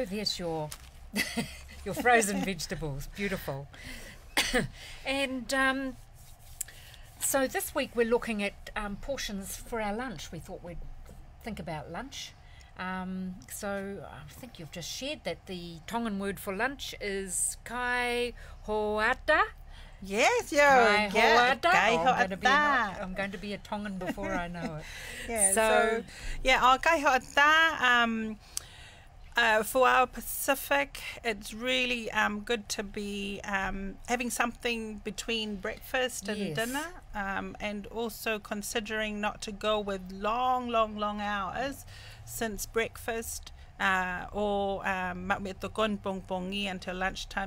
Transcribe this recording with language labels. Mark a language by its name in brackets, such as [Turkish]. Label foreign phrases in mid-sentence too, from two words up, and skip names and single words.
[English] There's your your frozen vegetables. Beautiful. And so this week we're looking at portions for our lunch. We thought we'd think about lunch. So I think you've just shared that the Tongan word for lunch is [Tongan] kai hoata. [English] Yes, [Tongan] Kai [English] yeah. [Tongan] hoata. Kai [English] Oh, [Tongan] hoata. [English] I'm going to be a Tongan before I know it. Yeah, So- [Tongan] kai hoata. [English] For our Pacific, it's really good to be having something between breakfast and Yes. dinner, and also considering not to go with long hours since breakfast or until lunchtime.